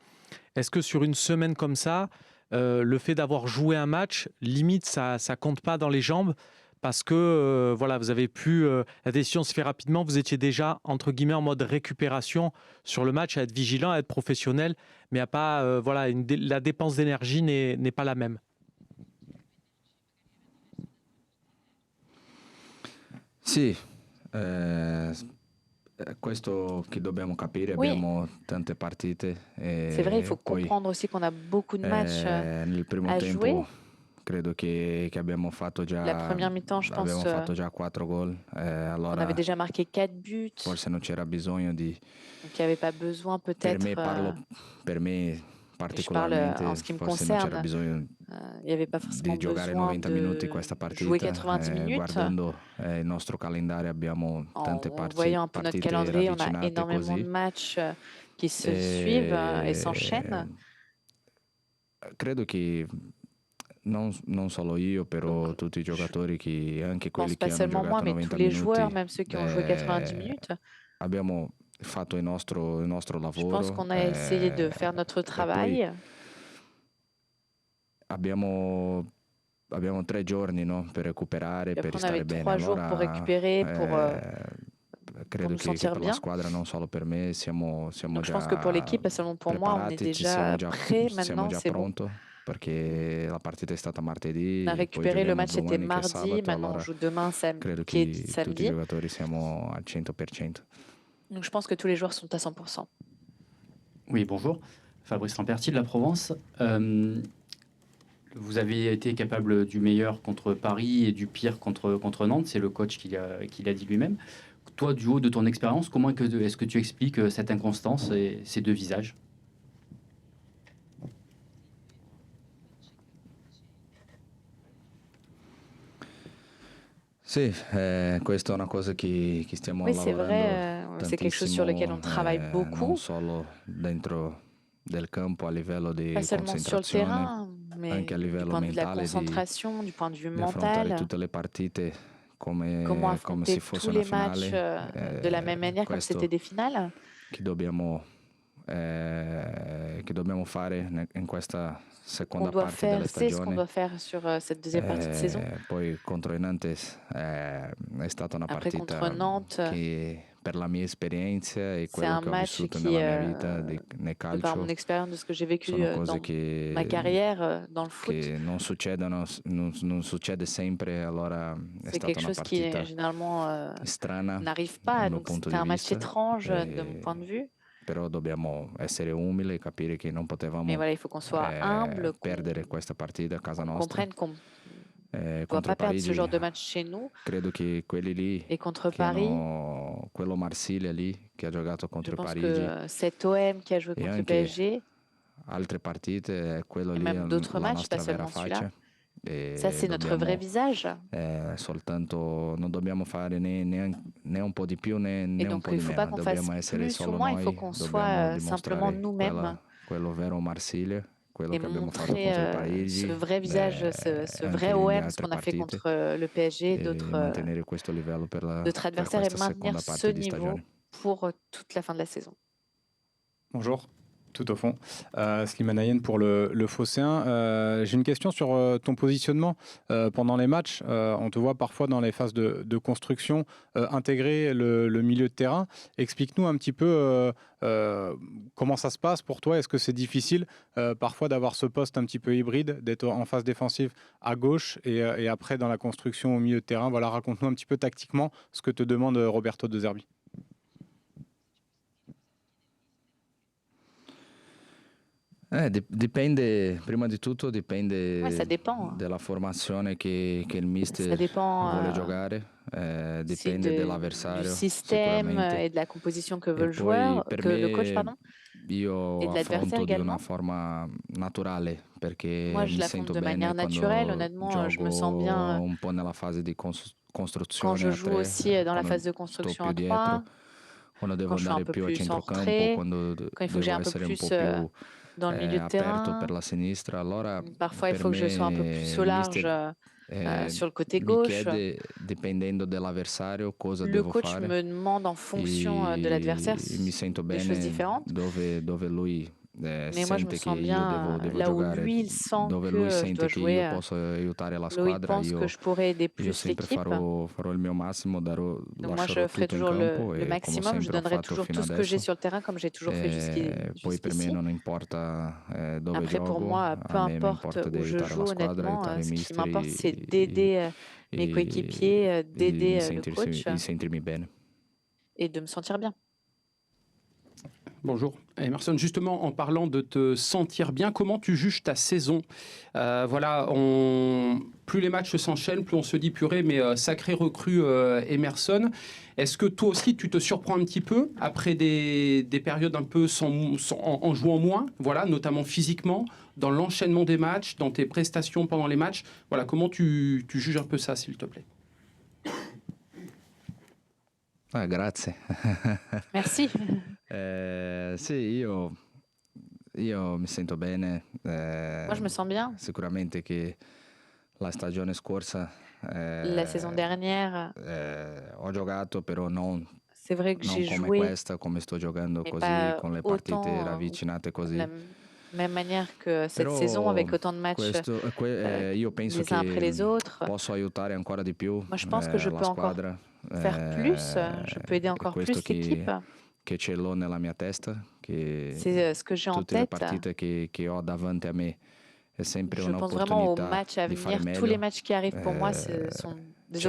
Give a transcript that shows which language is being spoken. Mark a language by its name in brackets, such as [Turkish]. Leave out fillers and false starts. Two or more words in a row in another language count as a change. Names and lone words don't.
[French] Est-ce que sur une semaine comme ça, le fait d'avoir joué un match, limite ça compte pas dans les jambes? Parce que voilà, vous avez pu, la décision se fait rapidement, vous étiez déjà, entre guillemets, en mode récupération sur le match, à être vigilant, à être professionnel, mais à pas, voilà, la dépense d'énergie n'est pas la même. [Italian] Sì, questo che dobbiamo capire, [French] Oui. [Italian] abbiamo tante partite. [French] C'est vrai, il faut comprendre aussi qu'on a beaucoup de matchs [Italian] nel primo [French] à [Italian] tempo [French] jouer. [Italian] credo che abbiamo fatto già [French] La première mi-temps, je pense, [Italian] abbiamo fatto già 4 gol. [French] on [Italian] Allora [French] avait déjà marqué 4 buts. [Italian] forse non c'era bisogno di. [French] Donc il n'y avait pas besoin peut-être. [Italian] Per me [French] Je parle [Italian] particolarmente, [French] en ce qui me [Italian] forse non c'era [French] concerne. [Italian] bisogno [French] Il n'y avait pas forcément [Italian] di giocare [French] besoin [Italian] 90 minuti questa [French] de [Italian] partita. [French] jouer 90 minutes. [Italian] Guardando il nostro calendario abbiamo tante [French] En voyant un peu notre [Italian] partite [French] calendrier, on a [Italian] ravvicinate [French] énormément [Italian] così. [French] de matchs qui se suivent et s'enchaînent. [Italian] Credo che non solo io, però tutti i giocatori, anche [French] Je [Italian] quelli [French] pense [Italian] che [French] pas [Italian] hanno [French] seulement moi, [Italian] giocato [French] mais [Italian] 90 [French] tous les [Italian] minuti, [French] joueurs, même ceux qui ont joué 90 minutes. [Italian] abbiamo fatto il nostro [French] Je [Italian] lavoro. [French] pense qu'on a essayé de faire notre travail. [Italian] Abbiamo 3 giorni, no, per recuperare, per [French] Après, on avait [Italian] restare bene. [French] 3 jours pour récupérer, pour [Italian] credo [French] nous [Italian] che [French] sentir [Italian] per la [French] bien. [Italian] squadra, non solo per me, siamo [French] Donc je [Italian] già [French] pense que pour l'équipe, pas seulement pour moi, on est [Italian] preparati, siamo [French] déjà [Italian] già [French] prêt [Italian] siamo [French] maintenant, [Italian] già [French] c'est bon. [Italian] pronto perché la partita è stata martedì [French] On a [Italian] e poi [French] récupéré, le [Italian] giochiamo [French] match était [Italian] domani che è [French] mardi, [Italian] sabato, [French] maintenant on [Italian] allora [French] joue demain, [Italian] credo [French] qui est [Italian] che tutti i [French] samedi. [Italian] giocatori siamo al 100%. [French] Donc je pense que tous les joueurs sont à 100%. Oui, bonjour. Fabrice Lamperti de la Provence. Vous avez été capable du meilleur contre Paris et du pire contre Nantes. C'est le coach qui l'a dit lui-même. toi, du haut de ton expérience, comment est-ce que tu expliques cette inconstance et ces deux visages? [Italian] Sì, questa è una cosa che stiamo [French] Oui, c'est [Italian] lavorando [French] vrai, c'est quelque chose sur lequel on [Italian] tantissimo, [French] travaille [Italian] non [French] beaucoup, [Italian] solo dentro del campo a livello di [French] pas seulement sur le [Italian] concentrazione, [French] terrain, mais [Italian] anche a [French] du [Italian] livello [French] point de vue de la [Italian] mentale, [French] concentration, du point de vue [Italian] di affrontare [French] mental, [Italian] tutte le partite [French] comment [Italian] come se [French] affronter [Italian] fosse [French] tous [Italian] una [French] les matchs [Italian] finale. [French] de la même manière comme c'était [Italian] Questo [French] des finales. [Italian] che dobbiamo fare in questa [French] Qu'on [Italian] seconda [French] doit [Italian] parte della [French] faire, c'est ce qu'on [Italian] stagione. [French] doit faire sur cette deuxième partie de saison. [Italian] Poi contro i Nantes è stata una [French] Après, contre [Italian] partita [French] Nantes, [Italian] che per la mia esperienza e [French] c'est [Italian] quello [French] un [Italian] che ho [French] match [Italian] vissuto [French] qui, [Italian] nella mia vita nel [French] de par mon [Italian] calcio, [French] expérience, de ce que j'ai vécu [Italian] sono cose [French] dans ma carrière dans le foot, [Italian] che non succedono, non succede sempre, allora è [French] c'est quelque [Italian] stata una [French] chose qui [Italian] partita [French] généralement [Italian] strana [French] n'arrive [Italian] dal [French] pas. [Italian] mio [French] Donc [Italian] punto [French] c'était [Italian] di [French] un match [Italian] vista, [French] étrange de mon point de vue. [Italian] però dobbiamo essere umili e capire che non [French] Mais [Italian] potevamo [French] voilà, il faut qu'on soit humble, [Italian] perdere questa partita a casa [French] qu'on [Italian] nostra. [French] comprenne qu'on ne doit [Italian] Contro [French] pas perdre ce [Italian] Parigi [French] genre de match chez nous. [Italian] credo che quelli lì [French] Et contre [Italian] che [French] Paris, [Italian] quello Marsiglia lì che ha giocato [French] je [Italian] contro [French] pense [Italian] Parigi [French] que cet OM qui a joué [Italian] e [French] contre le [Italian] anche [French] PSG, [Italian] altre partite, quello [French] et [Italian] lì è [French] même d'autres [Italian] la [French] matchs, pas [Italian] nostra vera [French] seulement celui-là, [Italian] faccia [French] ça [Italian] e [French] c'est notre vrai [Italian] dobbiamo [French] visage. [Italian] soltanto, non dobbiamo fare né un po' di più [French] Et [Italian] né un [French] donc [Italian] po' [French] il [Italian] di [French] ne faut pas [Italian] meno, [French] qu'on fasse [Italian] dobbiamo essere [French] plus ou [Italian] solo [French] moins, il faut [Italian] noi, [French] qu'on [Italian] dobbiamo [French] soit simplement [Italian] dimostrare [French] nous-mêmes [Italian] quello vero Marsiglia, quello [French] et [Italian] che abbiamo fatto [French] montrer [Italian] contro il [French] ce [Italian] Parigi [French] vrai visage, ce vrai [Italian] anche nelle [French] OM, ce [Italian] altre [French] qu'on a fait [Italian] partite [French] contre le PSG et [Italian] e mantenere questo livello [French] d'autres [Italian] per [French] adversaires et [Italian] questa [French] maintenir [Italian] seconda [French] ce [Italian] parte di [French] niveau [Italian] stagione. [French] pour toute la fin de la saison. Bonjour, tout au fond. Slimane Ayen pour le Phocéen. J'ai une question sur ton positionnement pendant les matchs. On te voit parfois dans les phases de construction intégrer le milieu de terrain. Explique-nous un petit peu comment ça se passe pour toi. Est-ce que c'est difficile parfois d'avoir ce poste un petit peu hybride, d'être en phase défensive à gauche et après dans la construction au milieu de terrain? Voilà, raconte-nous un petit peu tactiquement ce que te demande Roberto De Zerbi. [Italian] Dipende, prima di tutto dipende [French] Ouais, ça dépend. [Italian] della formazione che il [French] Ça [Italian] mister [French] dépend [Italian] vuole giocare, [French] aussi [Italian] dipende [French] du [Italian] dell'avversario [French] système [Italian] sicuramente. [French] et de la composition que veut [Italian] E [French] le [Italian] poi [French] joueur, [Italian] per [French] que le coach, [Italian] me [French] pardon, et [Italian] io [French] de l'adversaire [Italian] affronto di una [French] également. [Italian] forma naturale perché [French] Moi, je [Italian] mi [French] l'affronte [Italian] sento [French] de manière [Italian] bene [French] naturelle. [Italian] quando [French] Honnêtement, je me sens [Italian] gioco [French] bien [Italian] un po' nella fase di [French] quand [Italian] costruzione [French] je [Italian] a [French] joue [Italian] tre, [French] aussi dans la [Italian] quando [French] phase de [Italian] sto [French] construction [Italian] più [French] à [Italian] dietro, [French] 3, [Italian] quando devo [French] quand je suis un [Italian] andare [French] peu [Italian] più a [French] plus en [Italian] centrocampo, [French] retrait, [Italian] quando [French] quand il faut que j'ai [Italian] devo [French] un peu [Italian] essere un po' [French] plus [Italian] più [French] dans le milieu de [Italian] aperto per [French] terrain. [Italian] la sinistra. Allora [French] Parfois, il [Italian] per [French] faut que je sois un peu plus [Italian] me [French] au [Italian] il [French] large [Italian] mister [French] sur le côté [Italian] mi [French] gauche. [Italian] chiede, dipendendo dall'avversario, cosa [French] Le [Italian] devo [French] coach [Italian] fare [French] me demande en fonction de l'adversaire [Italian] e mi sento [French] des choses [Italian] bene [French] différentes. [Italian] dove lui [French] Mais moi, je me [Italian] sente che [French] sens [Italian] io [French] bien [Italian] devo [French] là où [Italian] giocare, [French] lui, il sent [Italian] dove lui [French] que je dois [Italian] sente che io [French] jouer, [Italian] posso aiutare la [French] là où il [Italian] squadra, [French] pense que [Italian] io [French] je pourrais aider [Italian] io [French] plus [Italian] sempre [French] l'équipe. [Italian] farò il mio massimo, [French] Donc moi, [Italian] lascerò [French] je ferai [Italian] tutto in [French] toujours [Italian] campo [French] le [Italian] e come [French] maximum. Je [Italian] sempre ho [French] donnerai [Italian] fatto [French] toujours [Italian] fino [French] tout ce que j'ai [Italian] adesso. [French] sur le terrain, comme j'ai toujours fait [Italian] Poi per me [French] jusqu'ici. [Italian] non importa dove [French] Après, pour [Italian] gioco, [French] moi, peu [Italian] a me [French] importe [Italian] importa di [French] où je [Italian] aiutare la [French] joue, [Italian] squadra, [French] honnêtement, [Italian] aiutare i [French] ce qui [Italian] mister [French] m'importe, c'est d'aider mes coéquipiers, d'aider le coach [Italian] e sentirmi bene. [French] et de me sentir bien. Bonjour. Emerson, justement, en parlant de te sentir bien, comment tu juges ta saison? Voilà, plus les matchs s'enchaînent, plus on se dit purée, mais sacré recrue Emerson. Est-ce que toi aussi, tu te surprends un petit peu après des périodes un peu en jouant moins, voilà, notamment physiquement, dans l'enchaînement des matchs, dans tes prestations pendant les matchs? Voilà, comment tu juges un peu ça, s'il te plaît? [Italian] Ah, grazie. [French] Merci. [Italian] Sì, io mi sento bene. [French] Moi, je me sens bien. [Italian] Sicuramente che la stagione scorsa [French] La saison dernière, [Italian] ho giocato, però non [French] c'est vrai que j'ai [Italian] come [French] joué, [Italian] questa, come sto giocando [French] mais [Italian] così, [French] pas [Italian] con le partite [French] autant [Italian] ravvicinate [French] de [Italian] così. [French] la même manière que cette [Italian] Però [French] saison, avec autant de matchs [Italian] io penso [French] les uns après les [Italian] che [French] autres. [Italian] posso aiutare ancora di più [French] Moi, je pense que je [Italian] la [French] peux encore [Italian] squadra. [French] faire plus, je peux aider encore [Italian] Questo [French] plus l'équipe. [Italian] che ce l'ho nella mia testa, che [French] C'est ce que j'ai en [Italian] tutte le [French] tête. [Italian] partite che ho davanti a me è sempre [French] Je pense vraiment aux [Italian] un'opportunità [French] matchs à [Italian] di fare [French] venir. [Italian] meglio. [French] Tous les matchs qui arrivent pour moi, ce sont des [Italian] Certo,